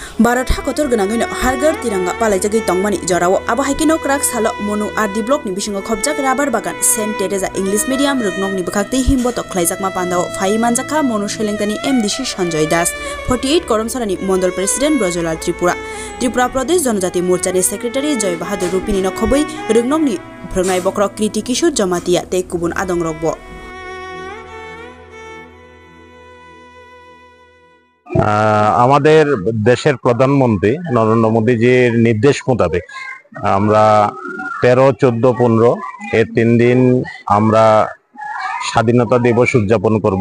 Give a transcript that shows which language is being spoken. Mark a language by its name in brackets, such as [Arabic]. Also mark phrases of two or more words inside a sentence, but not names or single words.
[Kok Borok] Barat hakotor ganangino hargar tiranga palajagi tongmani jorao abahakino krak salo monu ardi block ni bisingo khobjak rabar bagan Saint Teresa English medium rugnok ni bakakti himbotok khlaijakma pandao phai manjaka monu shelengtani MDC Sanjoy Das 48 koromsarani mondol president Brojolal Tripura Pradesh Janojati Morcha ni secretary Joy Bahadur Rupini no khoboi rugnok ni phrongnai bokrok kriti kishor jamatia te kubun adong rokbo [Bangla] আমাদের দেশের প্রধানমন্ত্রী নরেন্দ্র মোদীজির নির্দেশ মোতাবেক আমরা 13, 14, 15 এই 3 দিন আমরা স্বাধীনতা দিবস উদযাপন করব।